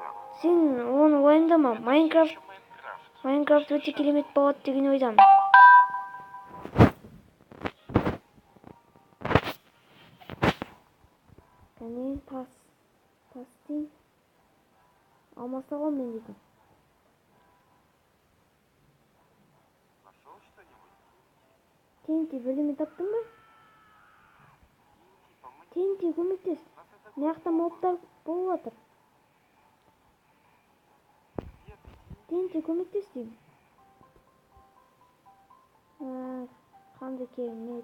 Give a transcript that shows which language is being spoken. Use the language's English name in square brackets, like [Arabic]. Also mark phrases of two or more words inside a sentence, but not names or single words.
[Kazakh] Сен оны уайымдама. Майнкрафт [Russian] Еще Майнкрафт. [Kazakh] Майнкрафт өте керемет болады деген ойдамын. Кәне тас дейін. Алмаса ғой мен дейтін. [Russian] Нашел что-нибудь? [Kazakh] TNT бірдеме таптың ба? TNT көмектес. Мына жақта мобтар болып жатыр. TNT көмектес деймін. Қандай керемет.